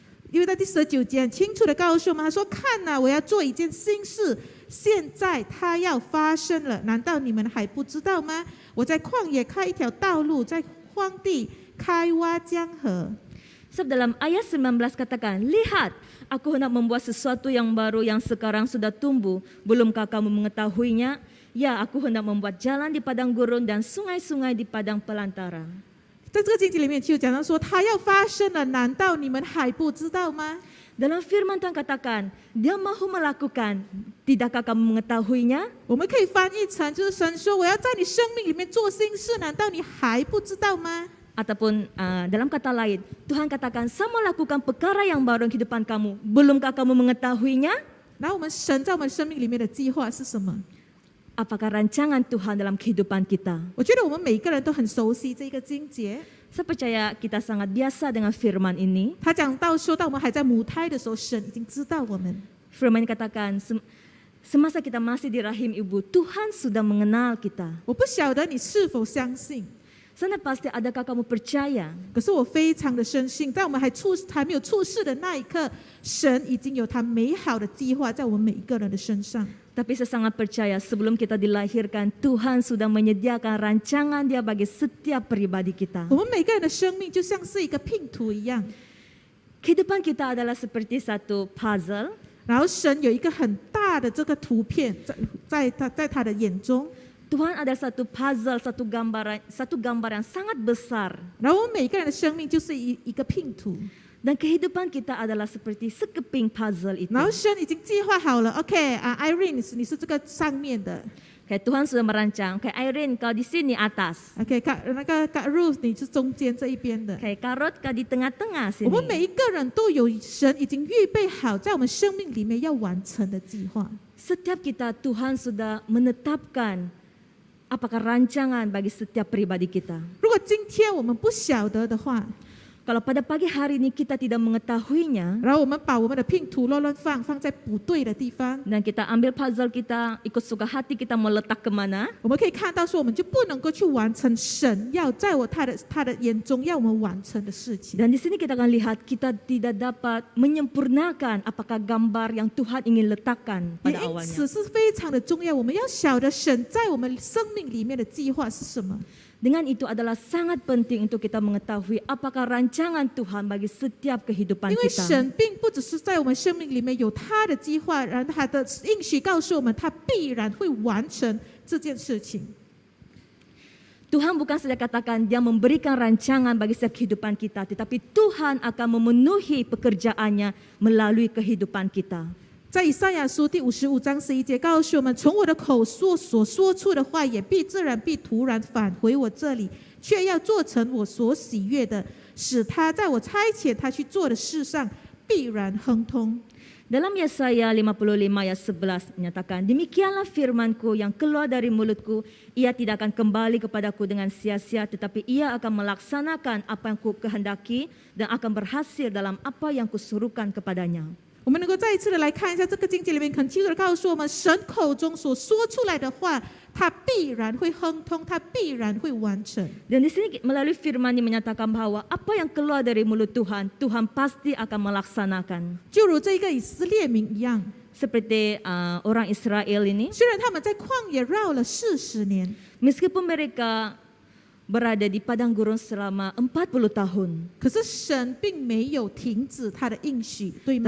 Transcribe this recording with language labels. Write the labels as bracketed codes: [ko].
[zh] 因为在第19节很清楚的告诉我们，他说：“看哪，我要做一件新事，现在它要发生了，难道你们还不知道吗？我在旷野开一条道路，在荒地开挖江河。” [ms] Sebab dalam ayat 19 katakan, lihat, aku hendak membuat sesuatu yang baru yang sekarang sudah tumbuh. Belumkah kamu mengetahuinya? Ya, aku hendak membuat jalan di padang gurun dan sungai-sungai di padang pelantara. [zh] 在这个经节里面就讲到说，它要发生了，难道你们还不知道吗？ [ms] Dalam firman Tuhan katakan, dia mahu melakukan, tidakkah kamu mengetahuinya? [zh] 我们可以翻译成就是神说：“我要在你生命里面做新事，难道你还不知道吗？” [ms] Ataupun dalam kata lain, Tuhan katakan, saya mau lakukan perkara yang baru dalam kehidupan kamu. Belumkah kamu mengetahuinya? [zh] 然后神在我们生命里面的计划是什么？ [ms] Apakah rancangan Tuhan dalam kehidupan kita? [zh] 我觉得我们每一个人都很熟悉这个经节。 [ms] Saya percaya kita sangat biasa dengan firman ini. [zh] 他讲到说到我们还在母胎的时候，神已经知道我们。 [ms] Firman katakan, semasa kita masih di rahim ibu, Tuhan sudah mengenal kita. [zh] 我不晓得你是否相信， [ms] Sana pasti adakah kamu percaya? [zh] 可是我非常的深信，在我们还没有出世的那一刻，神已经有他美好的计划在我们每一个人的身上。 [ms] Tapi saya sangat percaya sebelum kita dilahirkan, Tuhan sudah menyediakan rancangan Dia bagi setiap pribadi kita. [zh] 我们每个人的生命就像是一个拼图一样， [ms] Kehidupan kita adalah seperti satu puzzle. [zh] 然后神有一个很大的这个图片在他的眼中， [ms] Tuhan ada satu puzzle, satu gambar yang sangat besar. [zh] 然后我们每个人的生命就是一个拼图， [ms] Dan kehidupan kita adalah seperti sekeping puzzle itu. [zh] 然后神已经计划好了。OK 啊，Irene， 你是这个上面的， [ms] Kayak Tuhan sudah merancang. Kayak Irene, kau di sini atas. [zh] ，OK， Kak Ruth， 你是中间这一边的。 [ms] Kayak Karot, kau di tengah-tengah [zh] 我们 [ms] sini. [zh] 每一个人都有神已经预备好在我们生命里面要完成的计划。 [ms] Setiap kita Tuhan sudah menetapkan apakah rancangan bagi setiap pribadi kita. [zh] 如果今天我们不晓得的话， [ms] Kalau pada pagi hari ini kita tidak mengetahuinya [zh] 然后我们把我们的拼图乱放在不对的地方， [ms] dan kita ambil puzzle kita ikut suka hati kita mau letak kemana, [zh] 我们可以看到说，我们就不能够去完成神要在他的眼中要我们完成的事情。 [ms] dan di sini kita akan lihat kita tidak dapat menyempurnakan apakah gambar yang Tuhan ingin letakkan [zh] 也 [ms] pada [zh] 因 [ms] awalnya. [zh] 此是非常的重要，我们要晓得神在我们生命里面的计划是什么。 [ms] Dengan itu adalah sangat penting untuk kita mengetahui apakah rancangan Tuhan bagi setiap kehidupan [zh] 因为 [ms] kita. [zh] 神并不只是在我们生命里面有他的计划，然后他的应许告诉我们，他必然会完成这件事情。 [ms] Tuhan bukan saja katakan dia memberikan rancangan bagi setiap kehidupan kita, tetapi Tuhan akan memenuhi pekerjaannya melalui kehidupan kita. [zh] 在以赛亚书第55章11节告诉我们，从我的口所说出的话，也必自然必突然返回我这里，却要做成我所喜悦的，使他在我差遣他去做的事上必然亨通。 [ms] Dalam Yesaya 55 ayat 11 menyatakan, demikianlah firmanku yang keluar dari mulutku, ia tidak akan kembali kepadaku dengan sia-sia, tetapi ia akan melaksanakan apa yang ku kehendaki dan akan berhasil dalam apa yang kusuruhkan kepadanya. [zh] 我们能够再一次的来看一下这个经节里面，很清楚的告诉我们，神口中所说出来的话，他必然会亨通，他必然会完成。 [ms] Dan di sini melalui firman ini menyatakan bahwa apa yang keluar dari mulut Tuhan, Tuhan pasti akan melaksanakan. [zh] 就如这个以色列民一样， [ms] Seperti orang Israel ini, [zh] 虽然他们在旷野绕了40年， [ms] meskipun mereka berada di padang gurun selama 40 tahun, [zh] 可是神并没有停止他的应许，对吗？